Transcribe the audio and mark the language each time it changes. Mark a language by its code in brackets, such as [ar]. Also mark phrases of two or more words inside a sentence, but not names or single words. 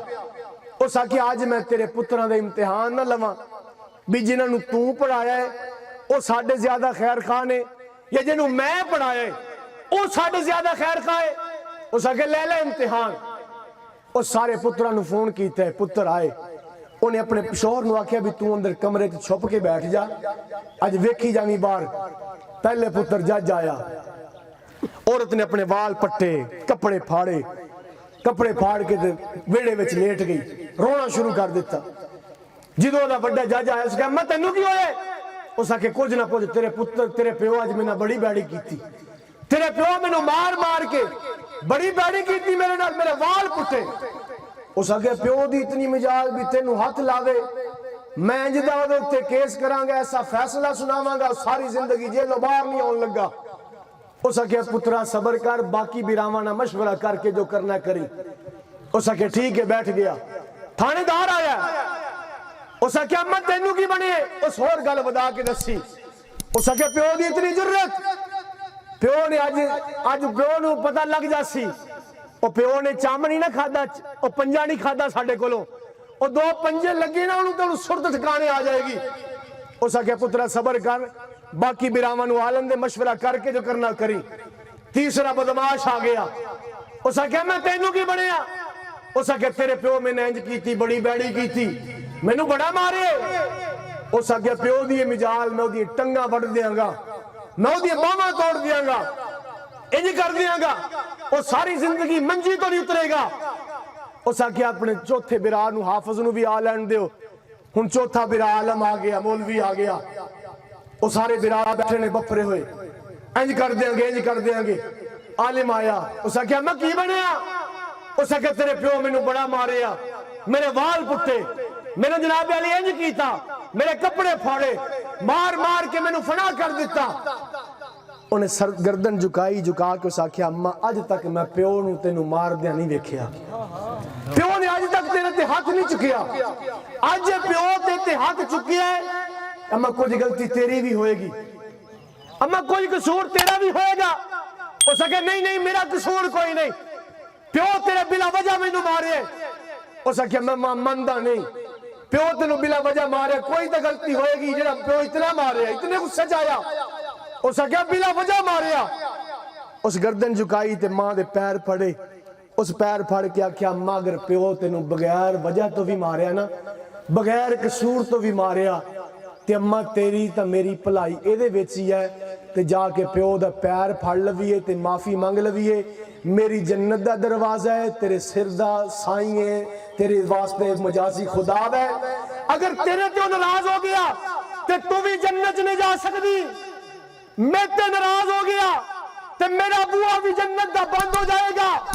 [pa] اس آکھیا آج میں تیرے پتراں دے امتحان نہ لواں بھی جنہاں نو تو پڑھایا ہے او ساڈے زیادہ خیر خواہ نے, یا جنہوں میں پڑھایا ہے او ساڈے زیادہ خیر خواہ ہے. اس آکھیا لے لے امتحان. اور سارے پتراں نو فون کیتا ہے, پتر آئے. انہیں اپنے شوہر نو آکھیا بھی تو اندر کمرے تے چھپ کے بیٹھ جا, اج ویکھی جاویں باہر. پہلے پتر جج آیا, عورت نے اپنے وال پٹے, کپڑے پھاڑے, کپڑے پھاڑ کے ویڑے وچ لیٹ گئی, رونا شروع کر دیتا. جدو دا بڑا جج آیا, اس کہا میں تینوں کی ہوئے؟ اس آکھے کچھ نہ کچھ, تیرے پتر تیرے پیو آج میں نے بڑی بیڑی کی تھی, تیرے پیو میں نے مار مار کے بڑی بیڑی کی تھی میرے نال, میرے وال پٹے. اس آگے پیو دی اتنی مجال بھی تینوں ہاتھ لاوے, میں جدہ ہوتے کیس کرانگا, ایسا فیصلہ سناواں گا, ساری زندگی جیلوں باہر نہیں ہون لگا. اس آخیا پترا صبر کر، باقی براواں نال مشورہ کر کے جو کرنا کری۔ اس آخیا ٹھیک ہے، بیٹھ گیا۔ تھانے دار آیا، اس آخیا اما تینوں کی بنے؟ اس ہور گل ودا کے دسی۔ اس آخیا پیو دی اتنی جرت، پیو نے اج پیو نو پتہ لگ جاسی، او پیو نے چام نہیں نہ کھادا، او پنجا نہیں کھادا ساڈے کولوں، او دو پنجے لگے نا انہوں تو سرت ٹھکانے آ جائے گی۔ اس آخیا پترا صبر کر، باقی براواں نو عالم دے مشورہ کر کے جو کرنا کری۔ تیسرا بدماش آ گیا، اس آخیا میں تینوں کی بنیا؟ اس آخیا تیرے پیو میں نے انج کیتی، بڑی بیڑی کیتی، مینوں بڑا مارے۔ اس آخیا پیو دی مجال میں دی ٹنگاں وڈ دیاں گا، میں دی باواں توڑ دیاں گا، انج کر دیاں گا، وہ ساری زندگی منجی تو نہیں اترے گا۔ اس آخیا اپنے چوتھے برا نو حافظ نو بھی آ لین دیو۔ ہن چوتھا برا عالم آ گیا، مولوی آ گیا، وہ سارے برا بیٹھے نے بپرے ہوئے، انج کر دیاں گے، انج کر دیاں گے۔ عالم آیا، اس آخیا میں کی بنیا؟ اس آخیا تیرے پیو مینوں بڑا ماریا، میرے وال پٹے، میں نے جناب علی انج کیتا، میرے کپڑے پھاڑے، مار مار کے مینوں فنا کر دیتا۔ انہیں سر گردن جھکائی، جھکا کے اس آخیا اما اج تک میں پیو نو تینوں مار دیا نہیں ویکھیا، پیو نے اج تک تیرے تے ہاتھ نہیں چکیا، اج پیو تے ہاتھ چکیا ہے، اما کچھ غلطی تیری بھی ہوئے گی، اما کوئی قصور تیرا بھی ہوئے گا۔ اس آخیا نہیں نہیں میرا قصور کوئی نہیں، پیو تیرے بلا وجہ مینوں مارے۔ اس آخیا میں ماندا نہیں، پیو تینوں بلا وجہ مارے، کوئی تو غلطی ہوئے گی جڑا پیو اتنا مارے، اتنے غصے جایا۔ اس آخیا بلا وجہ ماریا۔ اس گردن جھکائی تے ماں دے پیر پھڑے، اس پیر پھڑ کے آخیا ماں اگر پیو تینوں بغیر وجہ تو بھی ماریا نا، بغیر قصور تو بھی ماریا، تے اماں تیری تا میری بھلائی ایدے وچ ہی ہے، تے جا کے پیو دا پیر پھڑ لویے تے معافی منگ لویے، میری جنت دا دروازہ ہے، تیرے سر دا سائیں ہے، تیرے واسطے مجازی خدا ہے، اگر تیرے تے ناراض ہو گیا تے تو بھی جنت نہیں جا سکتی، میں تے ناراض ہو گیا تے میرا بوا بھی جنت دا بند ہو جائے گا۔